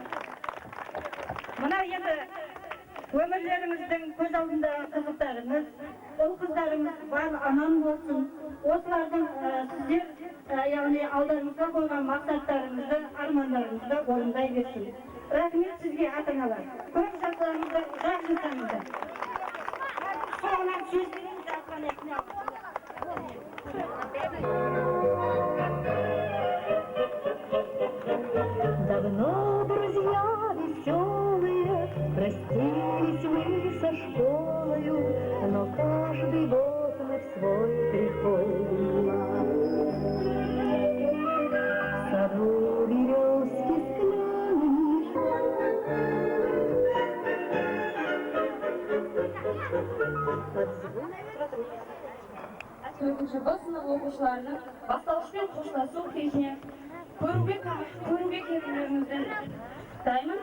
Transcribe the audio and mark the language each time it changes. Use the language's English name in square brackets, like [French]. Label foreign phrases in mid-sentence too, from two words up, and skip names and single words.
[Kazakh] Мына енді өмірлеріңіздің көз алдындағы қызықтарыңыз, ұл қыздарыңыз бар аман болсын. Осылардың сіздер яғни алдарыңызға қойған мақсаттарыңызды, армандарыңызды орындай берсін. Рахмет сізге ата-аналар. Көп жақсыларыңызды, ұзақ жасаңыздар. Соңынан сөз берейін, жатқан етіне [Russian] Давно друзья веселые простились мы со школою, но каждый год мы в свой приходим в саду березки [Kazakh] Төртінші б сынып оқушыларының бастауышпен қоштасу кешіне көруге келгендеріңізден құттықтаймын.